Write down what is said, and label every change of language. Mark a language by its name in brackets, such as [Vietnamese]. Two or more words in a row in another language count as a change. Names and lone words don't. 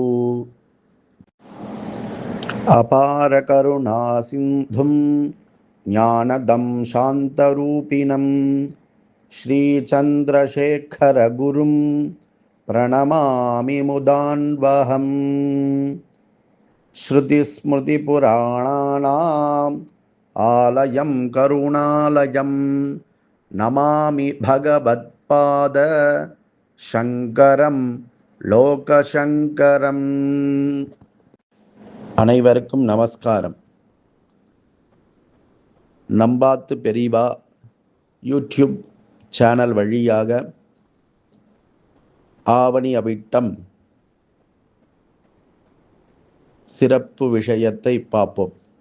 [Sanskrit] अपारकरुणासिन्धुं ज्ञानदं शान्तरूपिणं श्रीचन्द्रशेखरगुरुं प्रणमामि मुदान्वहम्। श्रुतिस्मृतिपुराणानाम् आलयं करुणालयं नमामि भगवत्पाद शङ्करं லோகசங்கரம். [Tamil] அனைவருக்கும் நமஸ்காரம். நம்பாத்து பெரியவா யூடியூப் சேனல் வழியாக ஆவணி அவிட்டம் சிறப்பு விஷயத்தை பார்ப்போம்.